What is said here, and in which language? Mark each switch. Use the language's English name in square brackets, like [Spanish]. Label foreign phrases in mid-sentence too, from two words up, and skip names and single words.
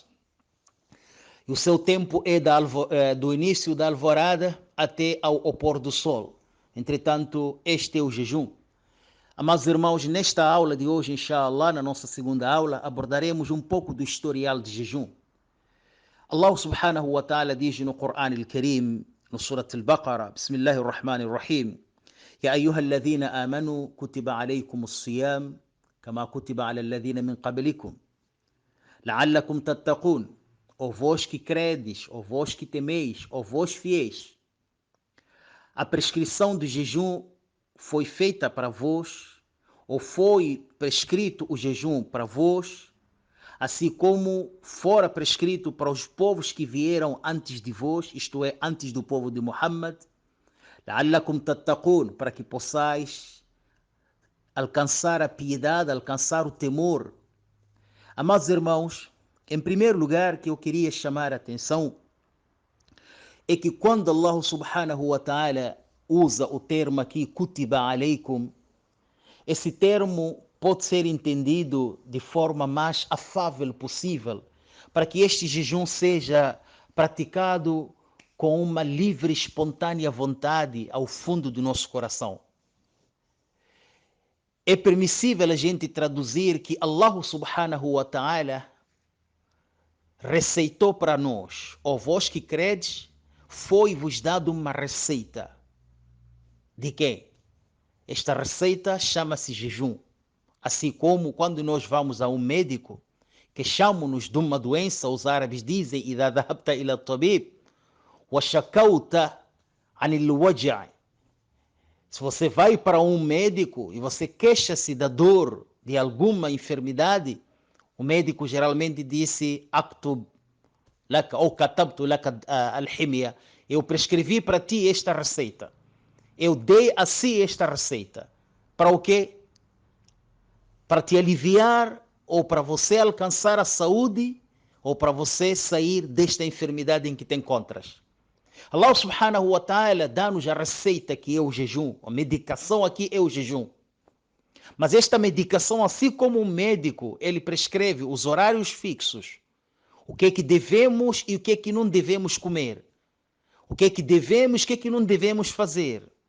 [Portuguese] E o seu tempo é do início da alvorada até ao pôr do sol. Entretanto, este é o jejum. Amados irmãos, nesta aula de hoje, inshallah, na nossa segunda aula, abordaremos um pouco do historial de jejum. [Arabic] الله سبحانه وتعالى [Portuguese] diz no Corão al-Karim, no Surat al-Baqarah, [Arabic] بسم الله الرحمن الرحيم, يا أيها الذين آمنوا كتب عليكم الصيام كما كتب على الذين من قبلكم لعلكم تتقون. [Portuguese] Ó vós que credes, ó vós que temeis, ó vós fiéis. A prescrição do jejum foi feita para vós, ou foi prescrito o jejum para vós, assim como fora prescrito para os povos que vieram antes de vós, isto é, antes do povo de Muhammad, [Arabic] لعلكم تتقون, [Portuguese] para que possais alcançar a piedade, alcançar o temor. Amados irmãos, em primeiro lugar que eu queria chamar a atenção é que quando [Arabic] الله سبحانه وتعالى [Portuguese] usa o termo aqui, [Arabic] كتب عليكم, [Portuguese] esse termo pode ser entendido de forma mais afável possível, para que este jejum seja praticado com uma livre, espontânea vontade ao fundo do nosso coração. É permissível a gente traduzir que [Arabic] الله سبحانه وتعالى [Portuguese] receitou para nós, ó vós que credes, foi-vos dado uma receita. De quê? Esta receita chama-se jejum. Assim como quando nós vamos a um médico, queixamos-nos de uma doença, os árabes dizem, [Arabic] إذا ذهبت إلى الطبيب وشكوت عن الوجع. [Portuguese] Se você vai para um médico e você queixa-se da dor de alguma enfermidade, o médico geralmente disse [Arabic] أكتب لك [Portuguese] ou [Arabic] كتبت لك الحمية. [Portuguese] Eu prescrevi para ti esta receita. Eu dei a si esta receita. Para o quê? Para te aliviar ou para você alcançar a saúde ou para você sair desta enfermidade em que te encontras. [Arabic] الله سبحانه وتعالى [Portuguese] dá-nos a receita que é o jejum. A medicação aqui é o jejum. Mas esta medicação, assim como o médico, ele prescreve os horários fixos. O que é que devemos e o que é que não devemos comer. O que é que devemos e o que é que não devemos fazer.